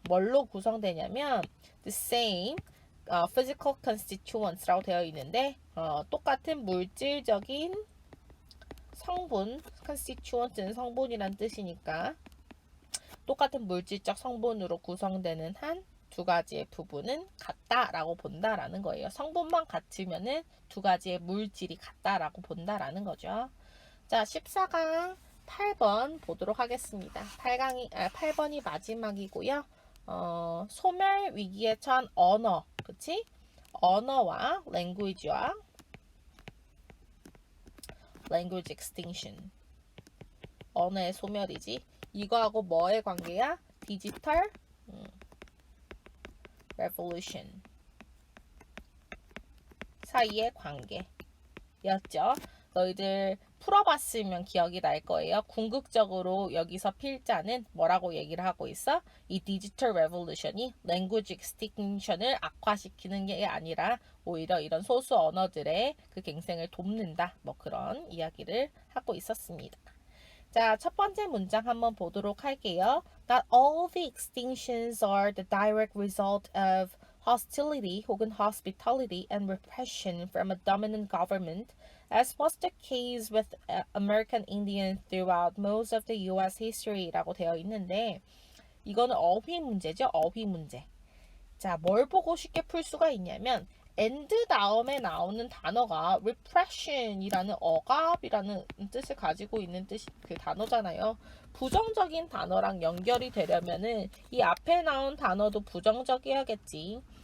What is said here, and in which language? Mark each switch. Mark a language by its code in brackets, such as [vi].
[ko] 뭘로 구성되냐면 [en] the same physical constituents [ko] 라고 되어 있는데 똑같은 물질적인 성분, constituent는 성분이란 뜻이니까 똑같은 물질적 성분으로 구성되는 한 두 가지의 부분은 같다라고 본다라는 거예요. 성분만 같으면은 두 가지의 물질이 같다라고 본다라는 거죠. 자, 14강 8번 보도록 하겠습니다. 8번이 마지막이고요. 소멸 위기에 처한 언어, 그치? 언어와 language와 language extinction. 언어의 소멸이지. 이거하고 뭐의 관계야? 디지털 revolution 사이의 관계였죠. 너희들 풀어봤으면 기억이 날 거예요. 궁극적으로 여기서 필자는 뭐라고 얘기를 하고 있어? 이 디지털 레볼루션이 language extinction을 악화시키는 게 아니라 오히려 이런 소수 언어들의 그 갱생을 돕는다. 뭐 그런 이야기를 하고 있었습니다. 자, 첫 번째 문장 한번 보도록 할게요. [en] Not all the extinctions are the direct result of hostility 혹은 hospitality and repression from a dominant government, as was the case with American Indians throughout most of the US history [ko] 라고 되어 있는데 이거는 어휘 문제죠. 어휘 문제. 자, 뭘 보고 쉽게 풀 수가 있냐면 and 다음에 나오는 단어가 repression이라는 억압이라는 뜻을 가지고 있는 그 단어잖아요. 부정적인 단어랑 연결이 되려면은 이 앞에 나온 단어도 부정적이어야겠지.